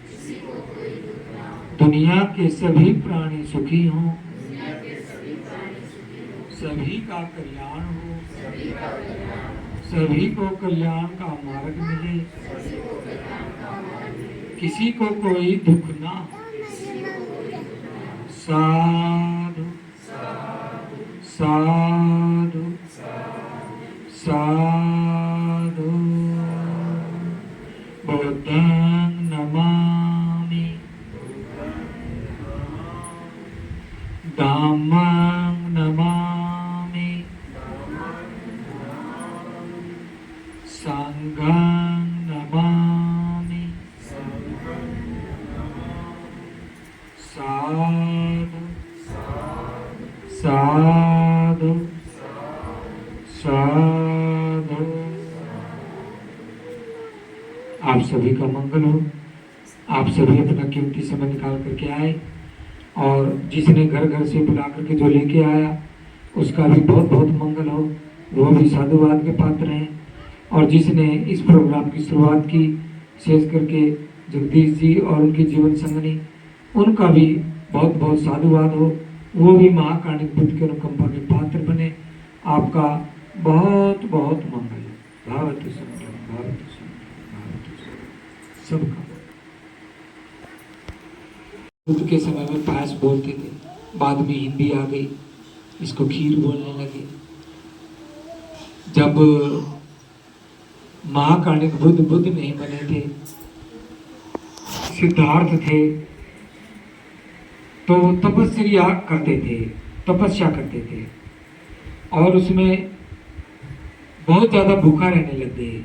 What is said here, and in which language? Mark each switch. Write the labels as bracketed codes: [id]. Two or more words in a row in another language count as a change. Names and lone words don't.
[hi] दुनिया के सभी प्राणी सुखी हों, सभी का कल्याण हो, सभी को कल्याण का मार्ग मिले, किसी को कोई दुख ना हो। साधु साधु साधु। [pi] बुद्धं नमामि, धम्मं नमामि, संघं नमामि। [hi] साधु साधु साधु। आप सभी का मंगल हो। आप सभी अपना कीमती समय निकाल करके आए, और जिसने घर घर से बुला करके जो लेके आया उसका भी बहुत बहुत मंगल हो, वो भी साधुवाद के पात्र हैं। और जिसने इस प्रोग्राम की शुरुआत की, विशेष करके जगदीश जी और उनकी जीवन संगनी, उनका भी बहुत बहुत साधुवाद हो, वो भी महाकारुणिक बुद्ध के अनुकंपा के पात्र बने। आपका बहुत बहुत मंगल। [pi] भावतु समंगलम, भावतु समंगलम, भावतु समंगलम। [hi] सबका बुद्ध के समय में पायस बोलते थे, बाद में हिंदी आ गई, इसको खीर बोलने लगे। जब महाकाणिक बुद्ध नहीं बने थे, सिद्धार्थ थे, तो तपस्या करते थे और उसमें बहुत ज्यादा भूखा रहने लग गए।